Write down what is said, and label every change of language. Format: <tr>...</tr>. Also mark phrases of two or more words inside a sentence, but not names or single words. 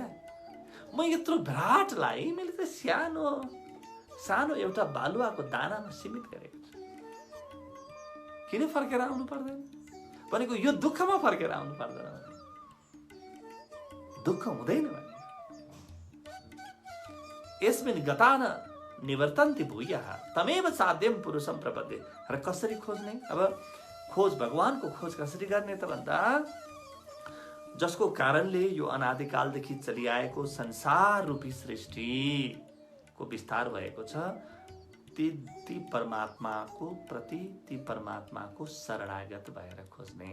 <ne>म यत्रो विराटलाई मैले त सानो एउटा बालुवाको दानामा सीमित गरेको छु। किन फर्केर आउनु पर्दैन भनेको? यो दुःखमा फर्केर आउनु पर्दैन, दुःख हुँदैन भने।</ne> <sa>यस्मिन् गतान निवर्तन्ति भूयः तमेव साध्यम पुरुषम प्रपद्ये।</sa> <ne>र कसरी खोज्ने? अब खोज, भगवानको खोज कसरी गर्ने त भन्दा, जसको कारणले यो अनादिकालदेखि चलिआएको संसार रूपी सृष्टिको विस्तार भएको छ, ती परमात्माको प्रति, ती परमात्माको शरणागत भएर खोज्ने।</ne>